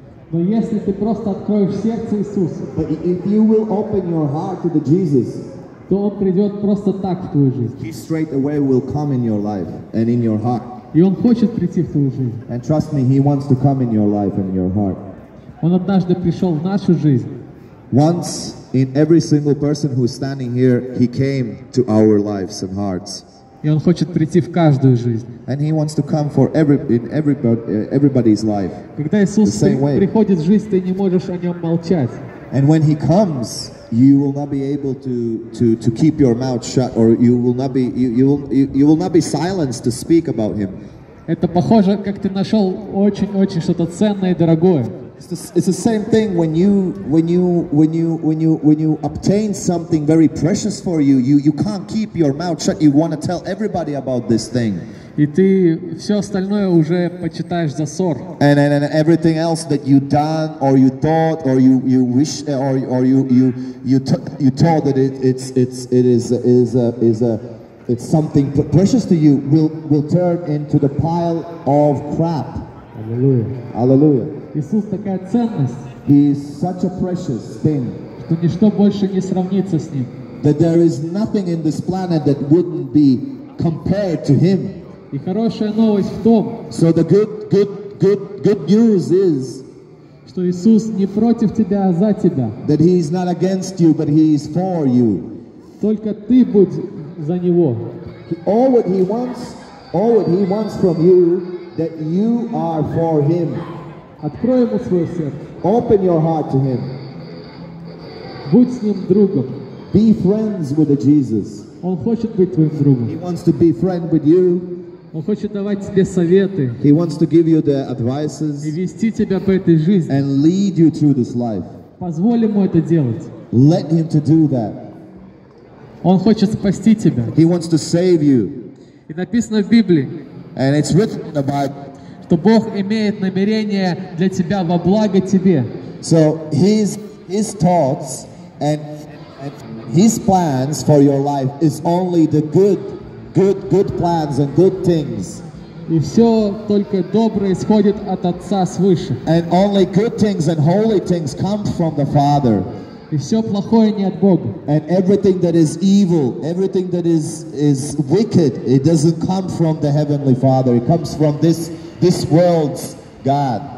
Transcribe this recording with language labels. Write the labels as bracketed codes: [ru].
[ru] Но если ты просто откроешь сердце Иисуса, [en] But if you will open your heart to the Jesus, [ru] то Он придет просто так в твою жизнь. [en] He straight away will come in your life and in your heart. [ru] И Он хочет прийти в твою жизнь. [en] And trust me, He wants to come in your life and your heart. [ru] Он однажды пришел в нашу жизнь. [en] Once in every single person who is standing here, He came to our lives and hearts. [ru] И Он хочет прийти в каждую жизнь. [en] And He wants to come for everybody's life. [ru] Когда Иисус [en] The same way. [ru] приходит в жизнь, ты не можешь о Нем молчать. [en] And when He comes, you will not be able to keep your mouth shut, or you will not be silenced to speak about Him. [ru] Это похоже, как ты нашел очень-очень что-то ценное и дорогое. [en] It's the same thing when you obtain something very precious for you. You can't keep your mouth shut. You want to tell everybody about this thing. [ru] И ты все остальное уже почитаешь за ссор. [en] And everything else that you done or you thought or you wish or you thought that it's something precious to you will turn into the pile of crap. [ru] Аллилуйя. [en] Hallelujah. [ru] Иисус такая ценность, [en] He is such a precious thing [ru] что ничто больше не сравнится с Ним. [en] that there is nothing in this planet that wouldn't be compared to Him. [ru] И хорошая новость в том, [en] So the good news is [ru] что Иисус не против тебя, а за тебя. [en] that He is not against you, but He is for you. [ru] Только ты будь за Него. [en] All what He wants from you, that you are for Him. [ru] Открой Ему свое сердце. [en] Open your heart to Him. [ru] Будь с Ним другом. [en] Be friends with the Jesus. [ru] Он хочет быть твоим другом. [en] He wants to be friend with you. [ru] Он хочет давать тебе советы [en] He wants to give you the [ru] и [en] advices [ru] вести тебя по этой жизни. [en] and lead you through this life. [ru] Позволь Ему это делать. [en] Let Him to do that. [ru] Он хочет спасти тебя. [en] He wants to save you. [ru] И написано в Библии, [en] And it's written in the Bible. [ru] что Бог имеет намерение для тебя во благо тебе. [en] So His thoughts and His plans for your life is only the good plans and good things. [ru] И все только доброе исходит от Отца свыше. [en] And only good things and holy things come from the Father. [ru] И все плохое не от Бога. [en] And everything that is evil, everything that is wicked, it doesn't come from the Heavenly Father. It comes from this world's God.